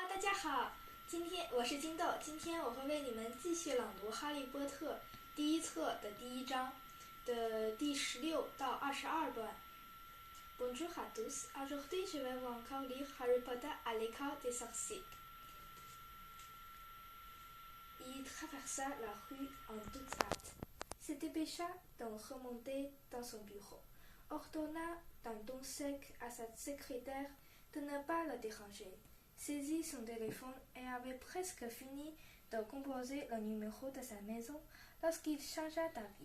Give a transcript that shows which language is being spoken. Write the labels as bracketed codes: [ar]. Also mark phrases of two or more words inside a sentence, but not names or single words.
[zh] 大家好，我是金豆，今天我会为你们继续朗读《哈利波特》第一册的第一章的第16到22 段。 [fr] Bonjour à tous, aujourd'hui je vais vous encore lire Harry Potter à l'école des sorciers. Il traversa la rue en toute hâte, se dépêcha d'en remonter dans son bureau, ordonna d'un ton sec à sa secrétaire de ne pas le déranger, saisit son téléphone et avait presque fini de composer le numéro de sa maison lorsqu'il changea d'avis.